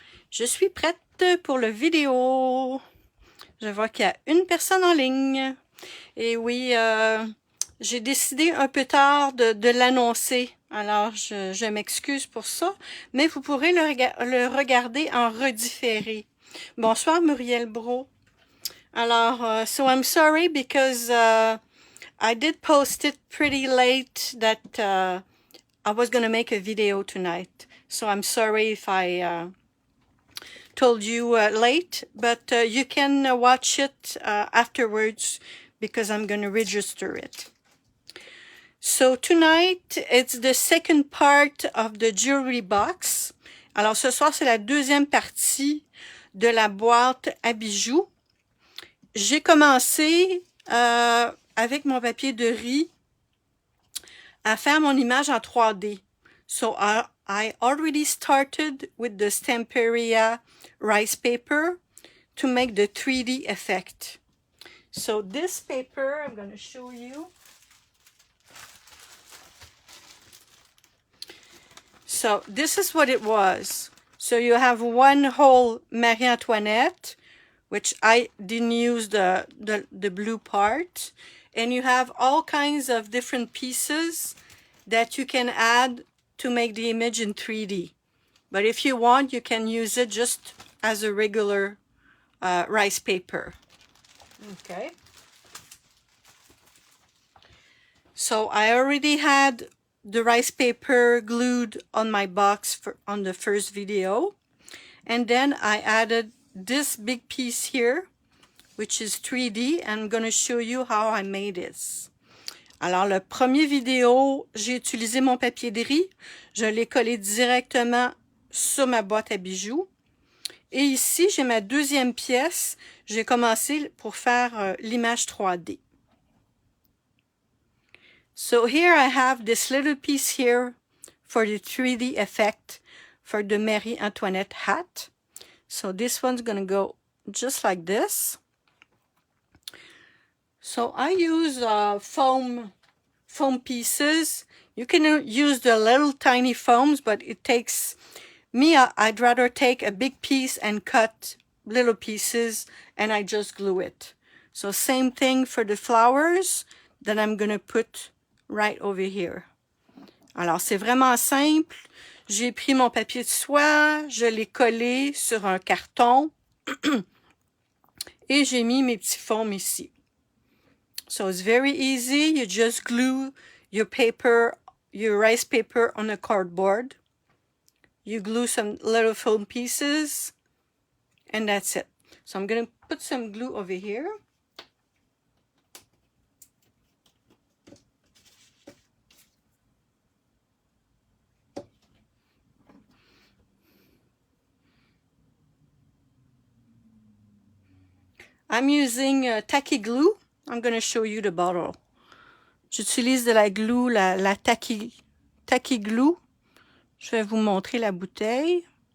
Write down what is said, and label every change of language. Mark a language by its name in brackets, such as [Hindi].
[French] Je suis prête pour le vidéo. Je vois qu'il y a une personne en ligne. Et oui, j'ai décidé un peu tard de l'annoncer. Alors, je m'excuse pour ça. Mais vous pourrez le regarder en redifféré. Bonsoir, Muriel Bro. [English] Alors, so I'm sorry because I did post it pretty late that I was going to make a video tonight. So I'm sorry if I told you late, but you can watch it afterwards because I'm going to register it. So tonight, it's the second part of the jewelry box. [French] Alors ce soir, c'est la deuxième partie de la boîte à bijoux. J'ai commencé avec mon papier de riz à faire mon image en 3D. [English] So I already started with the Stamperia rice paper to make the 3D effect. So this paper, I'm going to show you. So this is what it was. So you have one whole Marie Antoinette, which I didn't use the blue part. And you have all kinds of different pieces that you can add to make the image in 3D. But if you want, you can use it just as a regular rice paper. Okay. So I already had the rice paper glued on my box on the first video. And then I added this big piece here, which is 3D. I'm going to show you how I made this. [French] Alors, le premier vidéo, j'ai utilisé mon papier de riz. Je l'ai collé directement sur ma boîte à bijoux. Et ici, j'ai ma deuxième pièce. J'ai commencé pour faire l'image 3D. [English] So here I have this little piece here for the 3D effect for the Marie Antoinette hat. So this one's going to go just like this. So I use foam pieces. You can use the little tiny foams, but it takes me, I'd rather take a big piece and cut little pieces and I just glue it. So same thing for the flowers that I'm going to put right over here. [French] Alors c'est vraiment simple. J'ai pris mon papier de soie, je l'ai collé sur un carton et j'ai mis mes petits foams ici. [English] So it's very easy. You just glue your paper, your rice paper on a cardboard. You glue some little foam pieces and that's it. So I'm going to put some glue over here. I'm using tacky glue. I'm going to show you the bottle. [French] J'utilise de la glue, la tacky glue. Je vais vous montrer la bouteille.